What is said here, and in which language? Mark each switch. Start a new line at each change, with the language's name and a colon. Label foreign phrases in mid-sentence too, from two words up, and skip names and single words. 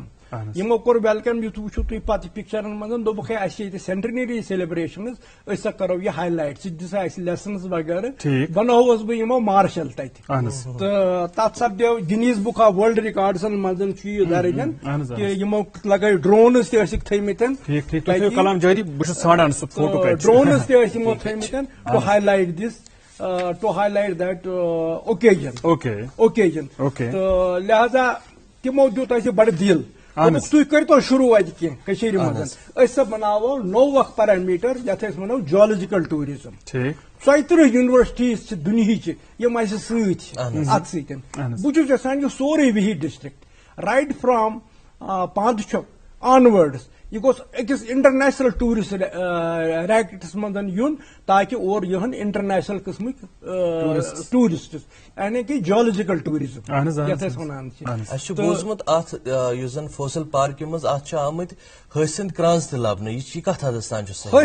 Kashmiri: یمو کوٚر ویلکم یُتھ وٕچھِو تُہۍ پتہٕ پکچرن منٛز دوٚپُکھ ہے اسہِ چھِ ییٚتہِ
English: centenary celebrations
Kashmiri: أسۍ سا کرو یہِ ہاے لایٹ ژٕ دِسا اسہِ لیسنز وغیرہ. بنووُس بہٕ یِمو مارشل تتہِ تہٕ تتھ سپدیو گِنیز بُک آف ورلڈ رِکارڈسن منٛز چھُ یہِ درج کہِ یِمو لگٲے ڈرونز تہِ ٲسِکھ تھٲومٕتۍ. ڈرونز تہِ ٲسۍ یِمو تھٲومٕتۍ
English: to highlight this to highlight that occasion
Kashmiri: تہٕ لہذا تِمو دیُت اسہِ بڑٕ دِل. تُہۍ کٔرۍتو شروٗع اتہِ کینٛہہ کٔشیٖرِ منٛز أسۍ سا بناوو نوٚو اکھ پیرامیٖٹر یتھ أسۍ ونو
English: geological tourism.
Kashmiri: 34 یونیورسٹیز چھِ دُنہِچہِ یِم اسہِ سۭتۍ چھِ اتھ سۭتۍ. بہٕ چھُس یژھان یہِ سورُے وِہی
English: district right from
Kashmiri: پانٛدٕ چھۄک آنورڈس یہ گوٚژھ أکِس
English: international tourist
Kashmiri: ریکٹس منٛز یُن تاکہ اور یِہن انٹرنیشنل قٕسمٕکۍ ٹوٗرسٹس یعنی کہ
English: geological tourism
Kashmiri: یتھ أسۍ ونان چھِ. اسہِ چھُ بوٗزمُت اتھ یُس زن فوسل پارکہِ منٛز اتھ چھِ آمٕتۍ ہسہِ ہٕنٛدۍ کرٛانٛز تہِ لبنہٕ یہ کتھ حدس تام چھُ صحیح؟